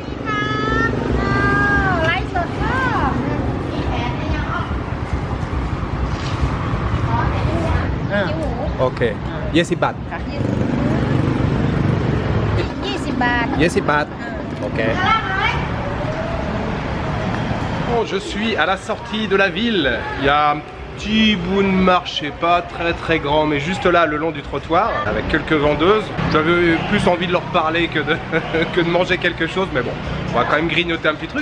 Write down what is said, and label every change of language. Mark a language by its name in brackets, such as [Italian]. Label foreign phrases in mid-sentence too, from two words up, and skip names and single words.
[Thai] ไลฟ์สดค่ะมีแผนในยังอ๋อจิ้มหมู [English] Ok. 20 baht. [Thai] 20 บาท [English] 20 baht. Ok. [French] Bon, je suis à la sortie de la ville. Il y a un petit bout de marché, pas très très grand, mais juste là, le long du trottoir, avec quelques vendeuses. J'avais plus envie de leur parler que de manger quelque chose, mais bon, on va quand même grignoter un petit truc.